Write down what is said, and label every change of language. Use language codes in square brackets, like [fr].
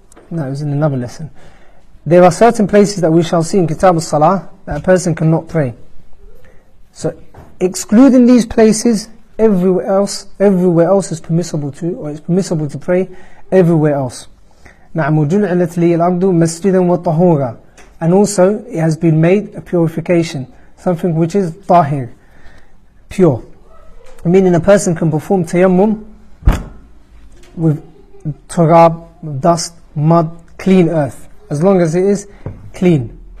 [en] No, it was in another lesson. There are certain places that we shall see in Kitab al-Salah that a person cannot pray. So, excluding these places, everywhere else is permissible to, or it's permissible to pray everywhere else. [ar] نعم وجعلت لي الأرض مسجدا وطهورا. [en] And also, it has been made a purification, something which is tahir, pure. Meaning a person can perform tayammum with turab, dust, mud, clean earth, as long as it is clean.